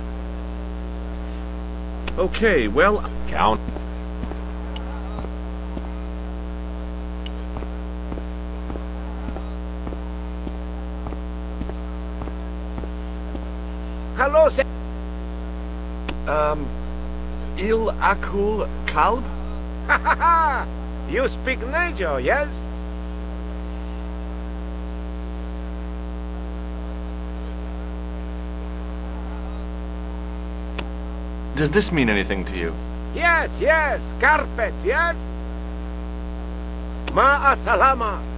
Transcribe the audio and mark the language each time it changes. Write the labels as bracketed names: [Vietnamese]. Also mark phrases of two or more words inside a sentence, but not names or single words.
[English] Okay, well... Count. Hello, sir. [Arabic] هل أكل كلب? Ha ha ha! [English] You speak Nijo, yes? Does this mean anything to you? Yes, yes. Carpet, yes? [Arabic] مع السلامة.